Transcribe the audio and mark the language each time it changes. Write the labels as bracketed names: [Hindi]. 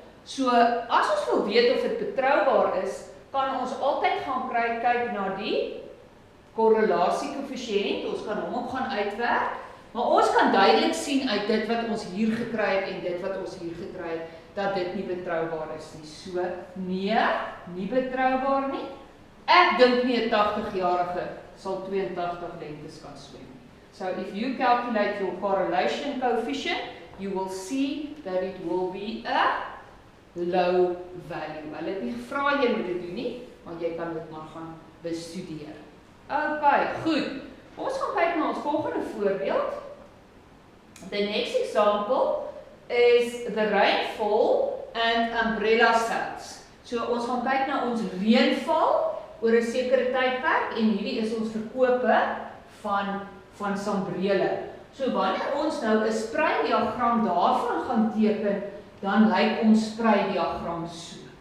[Afrikaans] So, as ons wil weet of dit betroubaar is, kan ons altyd gaan kyk na die korrelasiekoëffisiënt, ons kan hom ook gaan uitwerk, maar ons kan duidelik sien uit dit wat ons hier gekry het en dit wat ons hier gekry het, dat dit nie betroubaar is nie. So, nee, nie betroubaar nie. Ek dink nie 'n 80-jarige sal 82 lengtes kan swem. [English] So, if you calculate your correlation coefficient, you will see that it will be a low value. [Afrikaans] Hulle het nie gevra jy moet dit doen nie, maar jy kan dit maar gaan bestudeer. Ok, goed. Ons gaan kyk na ons volgende voorbeeld. [English] The next example is the rainfall and umbrella cells. [Afrikaans] So ons gaan kyk na ons reënval oor 'n sekere tydperk en hierdie is ons verkope van sambrele. So wanneer ons nou 'n spreidiagram daarvan gaan teken, dan lyk ons spreidiagram so.